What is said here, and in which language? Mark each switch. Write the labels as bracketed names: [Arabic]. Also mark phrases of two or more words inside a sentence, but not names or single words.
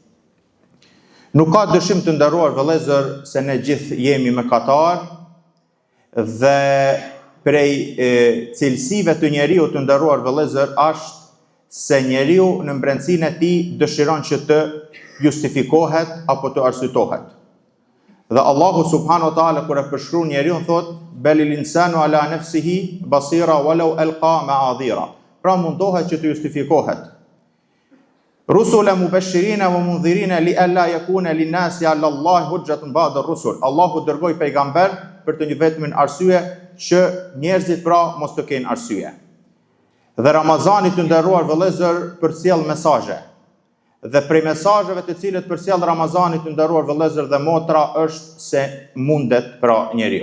[Albanian] Nuk ka dyshim të nderuar vëllezër se ne gjithë jemi mëkatar dhe prej cilësive të njeriut të nderuar vëllezër është se njeriu në brendësinë e tij dëshiron që të justifikohet apo të arsyetohet. Dhe Allahu [Arabic] سبحانه وتعالى [Albanian] kur e përshkruan njeriu thot [Arabic] بل الإنسان على نفسه بصيرة ولو ألقى معاذيره. [Albanian] Pra mundohet që të justifikohet. [Arabic] رسلا مبشرين ومنذرين لئلا يكون للناس على الله حجة بعد الرسل. [Albanian] Allahu dërgoi pejgamber për të një vetmin arsye që njerëzit pra mos të kenë arsye. Dhe Ramazani të nderuar vëllezër përcjell mesazhe. Dhe prej mesazheve të cilët përcjell Ramazani të nderuar vëllezër dhe motra është se mundet pra njeriu.